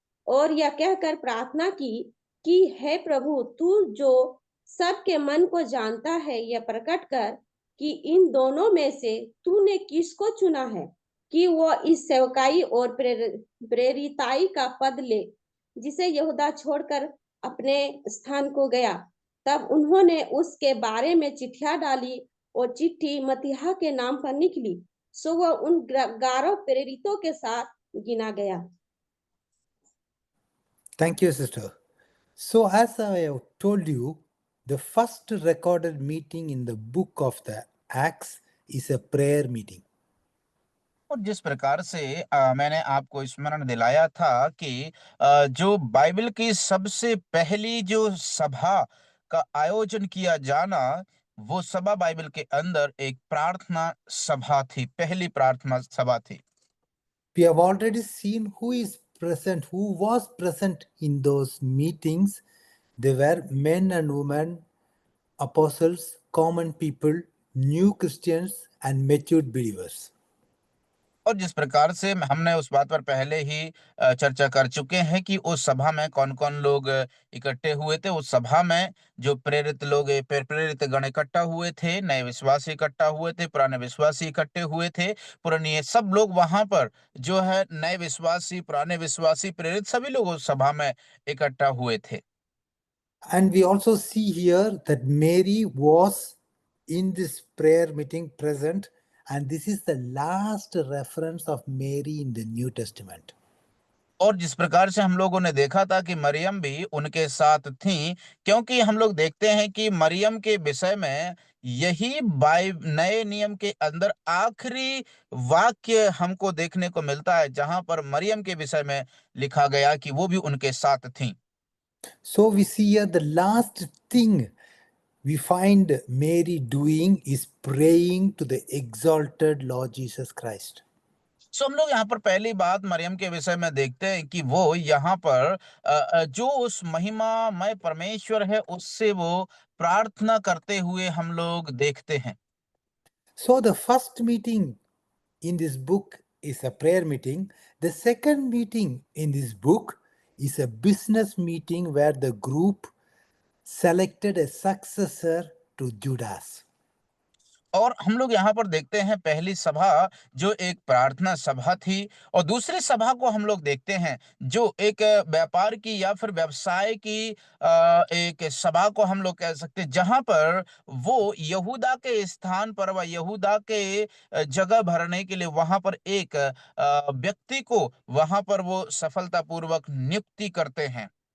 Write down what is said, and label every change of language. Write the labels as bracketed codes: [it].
[hi] और यह कहकर प्रार्थना की कि हे प्रभु, तू जो सबके मन को जानता है, यह प्रकट कर कि इन दोनों में से तूने किसको चुना है कि वो इस सेवकाई और प्रेरिताई का पद ले जिसे यहूदा छोड़कर अपने स्थान को गया। तब उन्होंने उसके बारे में चिट्ठियां डाली और चिट्ठी मतीहा के नाम पर निकली, सो वह उन 11 प्रेरितों के साथ गिना गया। [en] Thank you, sister. So, as I have told you, the first recorded meeting in the book of the Acts is a prayer meeting. [hi] और जिस प्रकार से मैंने आपको स्मरण दिलाया था कि जो बाइबल की सबसे पहली जो सभा का आयोजन किया जाना, वो सभा बाइबल के अंदर एक प्रार्थना सभा थी, पहली प्रार्थना सभा थी। [en] We have already seen who was present in those meetings. They were men and women, apostles, common people, new Christians, and matured believers. [hi] और जिस प्रकार से हमने उस बात पर पहले ही चर्चा कर चुके हैं कि उस सभा में कौन-कौन लोग इकट्ठे हुए थे। उस सभा में जो प्रेरित लोग प्रेरित गण इकट्ठा हुए थे, नए विश्वासी इकट्ठा हुए थे, पुराने विश्वासी इकट्ठे हुए थे। पुराने सब लोग वहाँ पर जो है नए विश्वासी, पुराने विश्वासी, प्रेरित सभी लोग उस सभा में इकट्ठा हुए थे। [en] And we also see here that Mary was in this prayer meeting present, and this is the last reference of Mary in the New Testament. [hi] और जिस प्रकार से हम लोगों ने देखा था कि मरियम भी उनके साथ थी, क्योंकि हम लोग देखते हैं कि मरियम के विषय में यही नए नियम के अंदर आखिरी वाक्य हमको देखने को मिलता है, जहां पर मरियम के विषय में लिखा गया कि वो भी उनके साथ थी। [en] So we see here the last thing we find Mary doing is praying to the exalted Lord Jesus Christ. [hi] सो हम लोग यहाँ पर पहली बात मरियम के विषय में देखते हैं कि वो यहाँ पर जो उस महिमामय परमेश्वर है उससे वो प्रार्थना करते हुए हम लोग देखते हैं। [en] So the first meeting in this book is a prayer meeting. The second meeting in this book is a business meeting where the group selected a successor to Judas. [hi] और हम लोग यहाँ पर देखते हैं पहली सभा जो एक प्रार्थना सभा थी, और दूसरी सभा को हम लोग देखते हैं जो एक व्यापार की या फिर व्यवसाय की एक सभा को हम लोग कह सकते हैं, जहां पर वो यहूदा के स्थान पर व यहूदा के जगह भरने के लिए वहां पर एक व्यक्ति को वहां पर वो सफलतापूर्वक नियुक्ति करते हैं।